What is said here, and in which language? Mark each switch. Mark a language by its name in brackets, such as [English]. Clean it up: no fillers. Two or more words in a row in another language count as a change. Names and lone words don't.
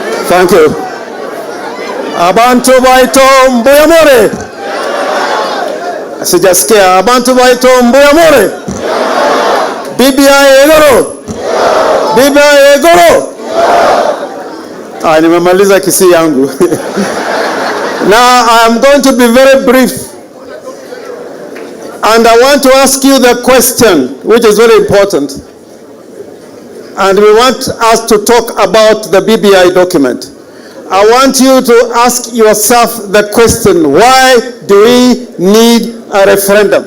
[English] Thank you. [Gusii] Abantu baito mbuyamore. [Swahili] Sijasikia. [Gusii] Abantu baito mbuyamore. BBI egoro. BBI egoro. [Swahili] Nimemaliza Kisii yangu. [English] Now I am going to be very brief. And I want to ask you the question, which is very important. And we want us to talk about the BBI document. I want you to ask yourself the question, why do we need a referendum?